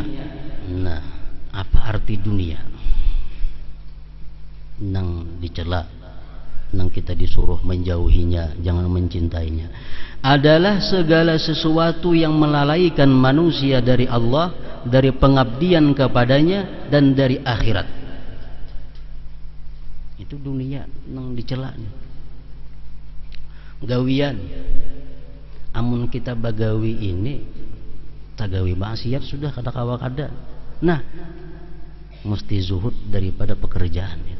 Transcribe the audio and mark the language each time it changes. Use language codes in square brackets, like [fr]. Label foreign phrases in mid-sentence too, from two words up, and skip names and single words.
[id] Nah, apa arti dunia? [bjn] Nang dicela, nang kita disuruh menjauhinya, jangan mencintainya. [id] Adalah segala sesuatu yang melalaikan manusia dari Allah, dari pengabdian kepadanya, dan dari akhirat. [bjn] Itu dunia nang dicela nih. Gawian, amun kita bagawi ini tagawi maksiat sudah kada kawa kada. [id] Nah, mesti zuhud daripada pekerjaan itu.